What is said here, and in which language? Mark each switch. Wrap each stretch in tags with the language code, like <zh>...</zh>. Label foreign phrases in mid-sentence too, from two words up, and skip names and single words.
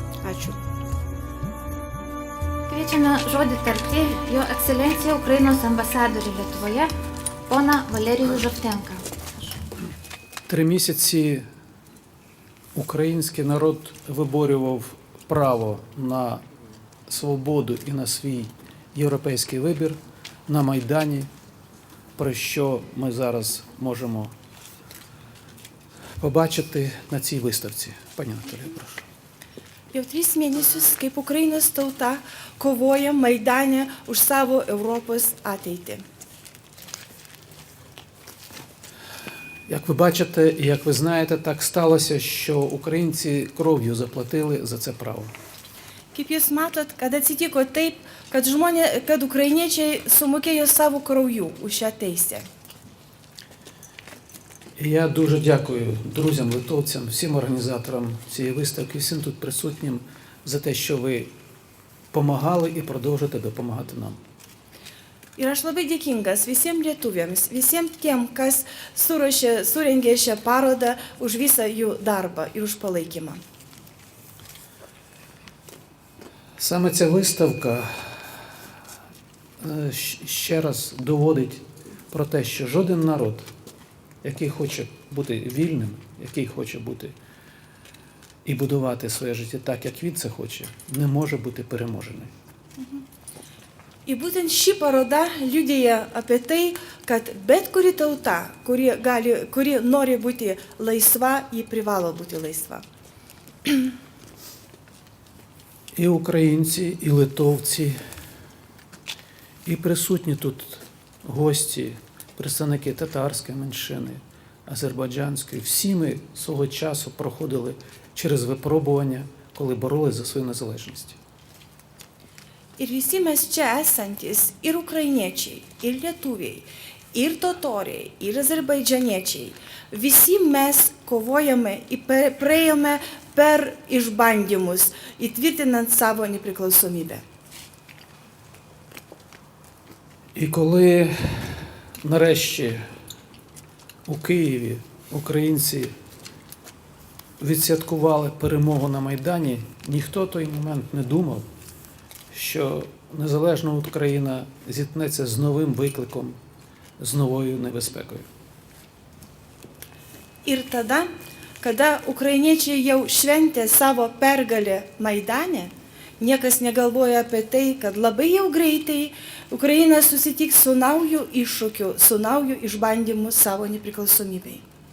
<lt>Ačiū. Kviečiame žodį tarti jo ekscelencija Ukrainos ambasadorių Lietuvoje, pona Валерію Жовтенка.</lt> <uk>3 місяці український народ виборював право на свободу і на свій європейський вибір на Майдані, про що ми зараз можемо побачити на цій виставці. Пані Наталія, прошу.</uk> <lt>Jau 3 mėnesius, kaip Ukrainos tauta kovoja Maidane už savo Europos ateitį.</lt> <uk>Як ви бачите і як ви знаєте, так сталося, що українці кров'ю заплатили за це право.</uk> <lt>Kaip jūs matot, kad atsitiko taip, kad ukrainiečiai sumokėjo savo krauju už šią teisę.</lt> <uk>І я дуже дякую друзям, литовцям, всім організаторам цієї виставки, всім тут присутнім за те, що ви допомагали і продовжуєте допомагати нам.</uk> <lt>Ir aš labai dėkingas visiems lietuviams, visiems tiem, kas surengė šią parodą už visą jų darbą ir už palaikymą.</lt> <uk>Саме ця виставка ще раз доводить про те, що жоден народ, який хоче бути вільним, який хоче бути і будувати своє життя так, як він це хоче, не може бути переможений.</uk> <lt>Ir būtent ši paroda liudija apie tai, kad bet kuri tauta, kuri nori būti laisva, ji privalo būti laisva.</lt> <uk>І українці, і литовці, і присутні тут гості, представники татарської меншини, азербайджанської, всі ми свого часу проходили через випробування, коли боролись за свою незалежність.</uk> <lt>Ir visi mes čia esantis, ir ukrainiečiai, ir lietuviai, ir totoriai, ir azerbaidžaniečiai, visi mes kovojame ir praėjome per išbandymus, įtvirtinant savo nepriklausomybę.</lt> <uk>І коли нарешті у Києві українці відсвяткували перемогу на Майдані, ніхто в той момент не думав, що незалежна Україна зіткнеться з новим викликом, з новою небезпекою.</uk> <lt>Ir tada, kada ukrainiečiai jau šventė savo pergalę Maidane, niekas negalvoja apie tai, kad labai jau greitai Ukraina susitiks su nauju iššūkiu, su nauju išbandymu savo nepriklausomybei.</lt>